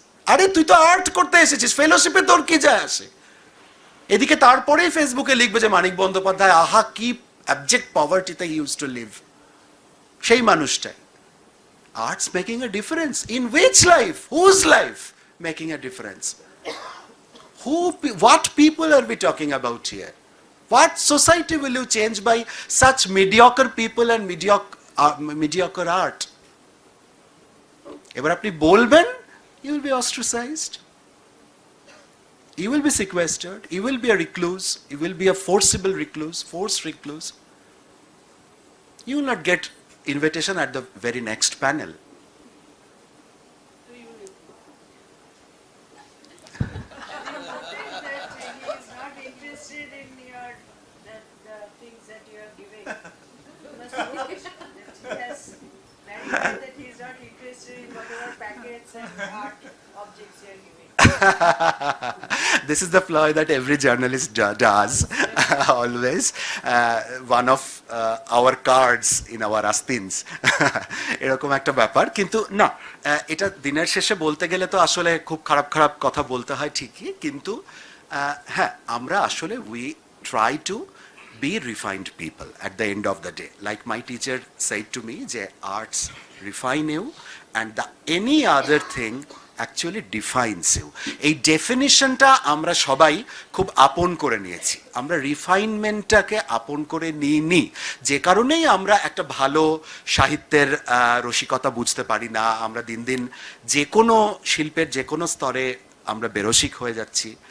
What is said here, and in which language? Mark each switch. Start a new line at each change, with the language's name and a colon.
Bangla: আরে তুই তো আর্ট করতে এসেছিস, ফেলোশিপে তোর কি যায় আসে? এদিকে তারপরেই ফেসবুকে লিখবে যে মানিক বন্দ্যোপাধ্যায় আহা কি object পভার্টিতে he used to leave, সেই মানুষটাই।
English: Arts making a difference in which life, whose life making a difference? What people are we talking about here? What society will you change by such mediocre people and mediocre art? এবার আপনি বলবেন, you will be ostracized, you will be sequestered, you will be a recluse, you will be a forcible recluse, forced recluse. You will not get invitation at the very next panel. This is the ploy that every journalist does always. One of our cards in our astins.
Bangla: এরকম একটা ব্যাপার। কিন্তু না, এটা দিনের শেষে বলতে গেলে তো আসলে খুব খারাপ খারাপ কথা বলতে হয় ঠিকই, কিন্তু হ্যাঁ আমরা আসলে we try to be refined people at the end of the day.
English: Like my teacher said to me, যে arts refine you and any other thing actually defines you.
Bangla: এই ডেফিনিশনটা আমরা সবাই খুব আপন করে নিয়েছি, আমরা রিফাইনমেন্টটাকে আপন করে নিইনি, যে কারণেই আমরা একটা ভালো সাহিত্যের রসিকতা বুঝতে পারি না। আমরা দিন দিন যে কোনো শিল্পের যে কোনো স্তরে আমরা বেরসিক হয়ে যাচ্ছি।